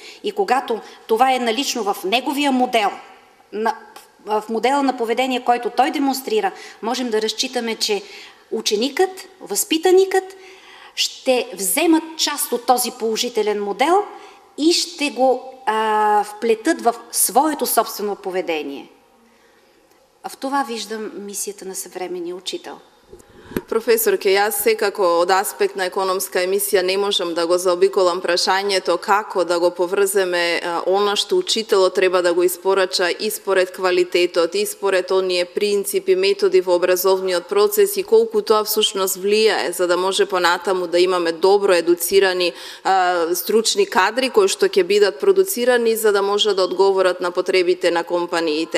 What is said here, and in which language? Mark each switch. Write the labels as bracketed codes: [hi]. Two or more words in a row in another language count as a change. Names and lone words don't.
[bg] И когато това е налично в неговия модел, в модела на поведение, който той демонстрира, можем да разчитаме, че ученикът, възпитаникът ще вземат част от този положителен модел и ще го вплетат в своето собствено поведение. В това виждам мисията на съвременния учител. [mk] Професорке, јас секако од аспект на економска емисија не можам да го заобиколам прашањето како да го поврземе она што учителот треба да го испорача и според квалитетот, и според оние принципи, методи во образовниот процес и колку тоа всушност влијае за да може понатаму да имаме добро едуцирани стручни кадри кои што ќе бидат продуцирани за да може да одговорат на потребите на компаниите.